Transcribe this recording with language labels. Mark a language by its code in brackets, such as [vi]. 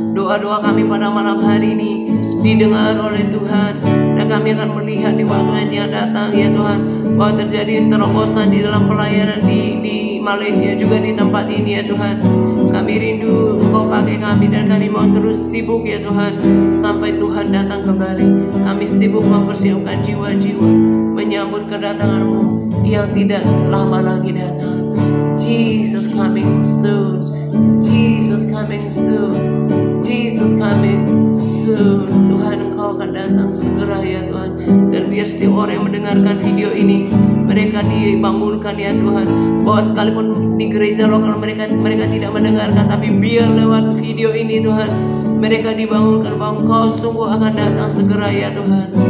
[id] Doa-doa kami pada malam hari ini didengar oleh Tuhan, dan kami akan melihat di waktu yang datang ya Tuhan, bahwa terjadi terobosan di dalam pelayanan di Malaysia juga di tempat ini ya Tuhan. Kami rindu Engkau pakai kami, dan kami mau terus sibuk ya Tuhan sampai Tuhan datang kembali. Kami sibuk mempersiapkan jiwa-jiwa menyambut kedatangan-Mu yang tidak lama lagi datang. [en] Jesus coming soon, Jesus coming soon, Jesus coming soon. [id] Tuhan Engkau akan datang segera ya Tuhan. Dan biar setiap orang yang mendengarkan video ini, mereka dibangunkan ya Tuhan, bahwa sekalipun di gereja lokal mereka tidak mendengarkan, tapi biar lewat video ini Tuhan mereka dibangunkan bahwa Engkau sungguh akan datang segera ya Tuhan.